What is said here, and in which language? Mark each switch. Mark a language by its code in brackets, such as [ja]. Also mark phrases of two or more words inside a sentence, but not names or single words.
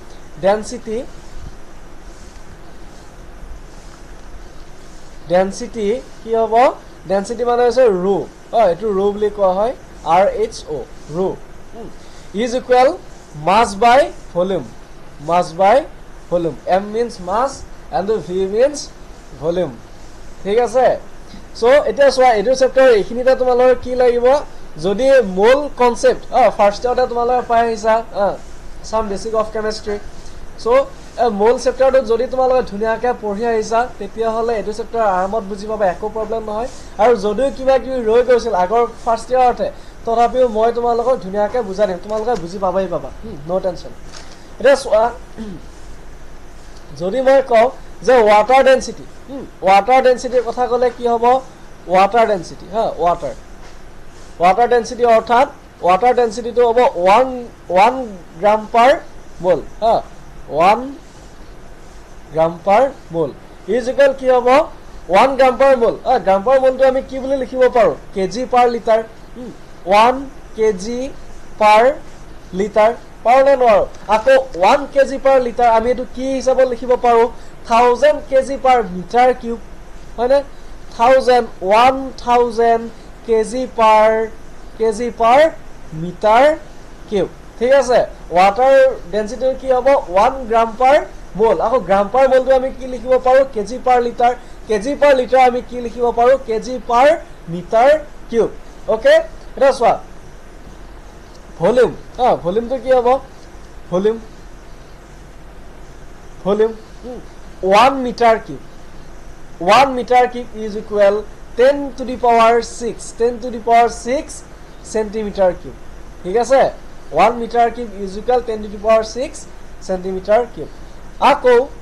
[as] ডেন্সিটি কি হ'ব ডেন্সিটি মানে হৈছে ρ এটো ρ বুলি কোৱা হয় rho ρ [en] is equal mass by volume m means mass and v means volume [as] ঠিক আছে সো এটা সোৱা এটো চেপ্টাৰ এইখিনিতে তোমালোকৰ কি লাগিব যদি [en] mole concept first yearতে [as] তোমালোকে পাই আহিছা [en] some basic of chemistry [as] সো [en] mole chapterটো [as] যদি তোমালোকে ধুনিয়াকে পঢ়ি আহিছা তেতিয়া হলে এটো চেপ্টাৰ আৰামত বুজি পাবা একো প্ৰবলেম নহয় আৰু যদিও কিবা কি ৰৈ গৈছিল আগৰ [en] first yearতে [as] তথাপিও মই তোমালোকক ধুনিয়াকে বুজাই দিম তোমালোকে বুজি পাবাই পাবা [en] no tension [as] এটা সোৱা যদি মই কওঁ যে [en] water densityৰ [as] কথা কলে কি হ'ব [en] water density water density [as] অৰ্থাৎ [en] water densityটো [as] হ'ব [en] 1 gram per mole 1 gram per mole is equal [as] কি হ'ব [en] 1 gram per mole gram per moleটো [as] আমি কি বুলি লিখিব পাৰো [en] kg per liter 1 kg per liter [as] পাৰনে নোৱাৰো আকৌ [en] 1 kg per liter [as] আমি এটো কি হিচাপত লিখিব পাৰো [en] 1000 kg per meter cube [as] হয়নে [en] 1000 kg per meter cube [as] ঠিক আছে [en] water density [as] কি হ'ব [en] 1 gram per mole [as] আকৌ [en] gram per moleটো [as] আমি কি লিখিব পাৰো [en] kg per liter [as] আমি কি লিখিব পাৰো [en] kg per meter cube okay [as] এটা সোৱা [en] volume volumeটো [as] কি হ'ব ভলিউম [en] 1 meter cube is equal 10 to the power 6 centimeter cube [as] ঠিক আছে [en] 1 meter cube is equal 10 to the power 6 centimeter cube আকৌ